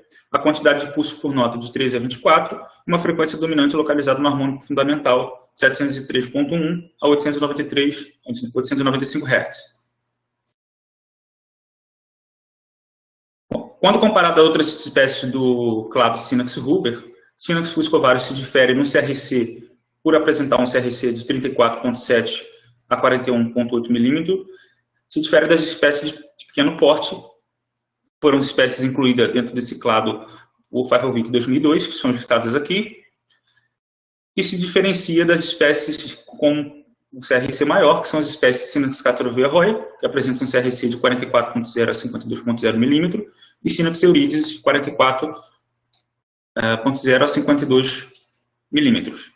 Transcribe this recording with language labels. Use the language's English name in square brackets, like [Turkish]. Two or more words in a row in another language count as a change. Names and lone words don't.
[Portuguese] A quantidade de pulsos por nota de 13 a 24, uma frequência dominante localizada no harmônico fundamental, 703,1 a 895 Hz. Quando comparado a outras espécies do clado Synaxis ruber, Synaxis fuscovarus se difere no CRC por apresentar um CRC de 34,7 a 41,8 mm, se difere das espécies de pequeno porte. Foram espécies incluídas dentro desse clado o Pfeiffervic 2002, que são listadas aqui, e se diferencia das espécies com o CRC maior, que são as espécies Synaxis catarrhea roy, que apresentam um CRC de 44,0 a 52,0 mm, e Synaxis eurides de 44,0 a 52 mm.